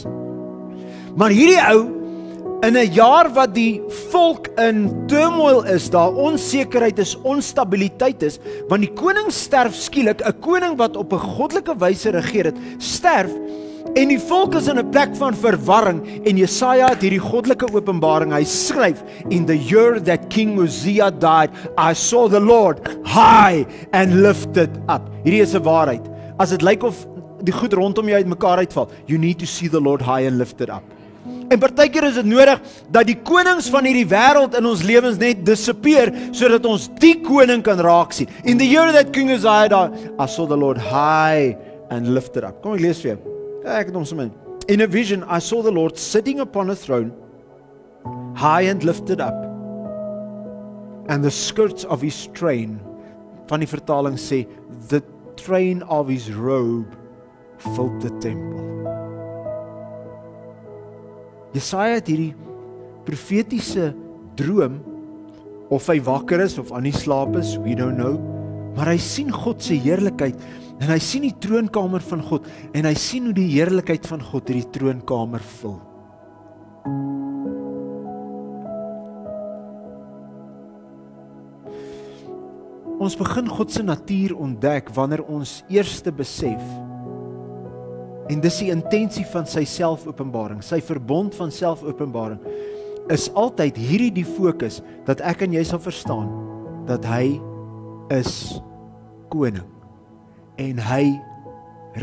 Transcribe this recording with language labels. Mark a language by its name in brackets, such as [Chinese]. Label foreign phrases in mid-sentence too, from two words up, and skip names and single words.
[Afrikaans] Maar hierdie ou, in 'n jaar wat die volk in turmoil is, daar onsekerheid is, onstabiliteit is, want die koning sterf skielik, 'n koning wat op 'n goddelike wyse regeer het, sterf, en die volk is in 'n plek van verwarring, en Jesaja het hierdie goddelike openbaring, hy skryf, [English] in the year that King Uzziah died, I saw the Lord high and lifted up. [Afrikaans] Hierdie is 'n waarheid. As dit lyk of die goed rondom jou uitmekaar uitval, [English] you need to see the Lord high and lifted up. [Afrikaans] En partykeer is dit nodig dat die konings van hierdie wêreld in ons lewens net disappear, sodat ons die koning kan raak sien. [English] In the year that King Uzziah died, I saw the Lord high and lifted up. [Afrikaans] Kom ek lees vir jou. Ek het hom sommer. [English] In a vision, I saw the Lord sitting upon a throne, high and lifted up, and the skirts of his train, [Afrikaans] van die vertaling sê, [English] the train of his robe filled the temple. [Afrikaans] Jesaja het hierdie profetiese droom, of hy wakker is of aan die slaap is, [English] we don't know, [Afrikaans] maar hy sien God se heerlikheid, en hy sien die troonkamer van God, en hy sien hoe die heerlikheid van God hierdie troonkamer vul. Ons begin God se natuur ontdek wanneer ons eerste besef, en dis die intensie van sy selfopenbaring, sy verbond van selfopenbaring, is altyd hierdie die fokus, dat ek en jy sal verstaan, dat hy is koning, en hy regeer.